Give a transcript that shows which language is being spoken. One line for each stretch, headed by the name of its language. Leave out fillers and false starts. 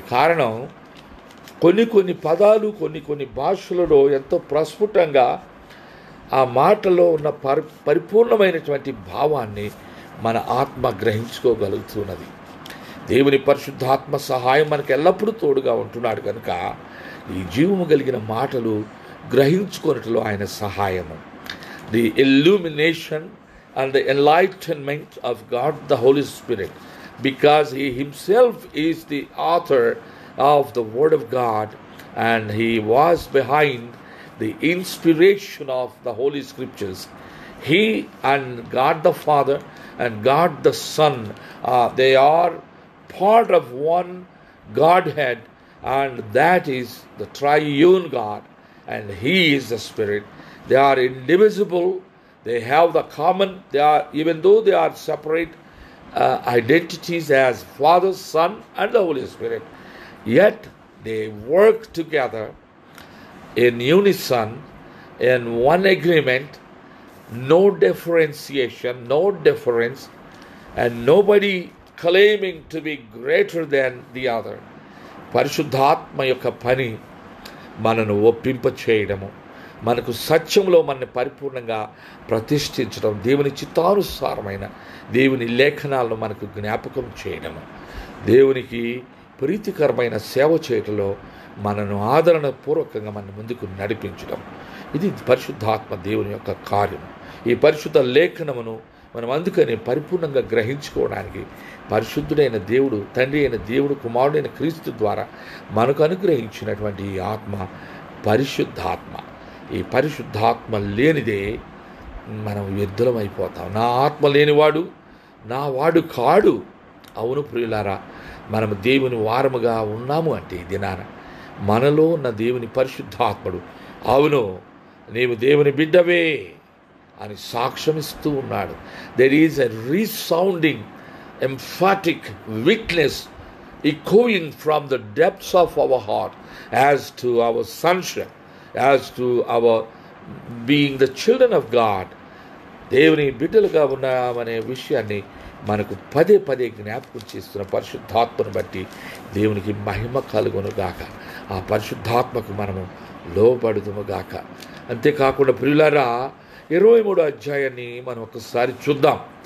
Telugu: కారణం కొన్ని పదాలు కొన్ని భాషలలో ఎంతో ప్రస్ఫుటంగా ఆ మాటలో ఉన్న పరిపూర్ణమైనటువంటి భావాన్ని మన ఆత్మ గ్రహించుకోగలుగుతున్నది. దేవుని పరిశుద్ధాత్మ సహాయం మనకు ఎల్లప్పుడూ తోడుగా ఉంటున్నాడు కనుక ఈ జీవము కలిగిన మాటలు గ్రహించుకొనుటలో ఆయన సహాయము.
English: The illumination and the enlightenment of God the Holy Spirit, because he himself is the author of the Word of God and he was behind the inspiration of the Holy Scriptures. He and God the Father and God the Son, they are part of one Godhead, and that is the triune God, and he is the Spirit. They are indivisible. They have the common, even though they are separate identities as Father, Son, and the Holy Spirit, yet they work together in unison, in one agreement, no differentiation, no difference, and nobody claiming to be greater than the other.
Telugu: పరిశుద్ధాత్మ యొక్క పని మనను ఒప్పింప చేయడము, మనకు సత్యంలో మనని పరిపూర్ణంగా ప్రతిష్ఠించడం, దేవుని చిత్తానుసారమైన దేవుని లేఖనాలను మనకు జ్ఞాపకం చేయడము, దేవునికి ప్రీతికరమైన సేవ చేయటంలో మనను ఆదరణపూర్వకంగా మన ముందుకు నడిపించడం, ఇది పరిశుద్ధాత్మ దేవుని యొక్క కార్యము. ఈ పరిశుద్ధ లేఖనమును మనం అందుకని పరిపూర్ణంగా గ్రహించుకోవడానికి పరిశుద్ధుడైన దేవుడు, తండ్రి అయిన దేవుడు, కుమారుడైన క్రీస్తు ద్వారా మనకు అనుగ్రహించినటువంటి ఈ ఆత్మ పరిశుద్ధాత్మ. ఈ పరిశుద్ధాత్మ లేనిదే మనం వ్యర్థులమైపోతాం. నా ఆత్మ లేనివాడు నా వాడు కాడు. అవును ప్రియులారా, మనము దేవుని వారముగా ఉన్నాము అంటే ఈ దినాన మనలో ఉన్న దేవుని పరిశుద్ధాత్ముడు అవును నీవు దేవుని బిడ్డవే అని సాక్ష్యమిస్తూ ఉన్నాడు.
English: There is a resounding emphatic witness echoing from the depths of our heart as to our sonship, as to our being the children of God.
Telugu: దేవుని బిడ్డలుగా ఉన్నామనే విషయాన్ని మనకు పదే పదే జ్ఞాపకం చేస్తున్న పరిశుద్ధాత్మను బట్టి దేవునికి మహిమ కలుగునుగాక. ఆ పరిశుద్ధాత్మకు మనము లోబడుదుముగాక. అంతేకాకుండా ప్రియులారా, 23వ అధ్యాయాన్ని మనం ఒకసారి చూద్దాం.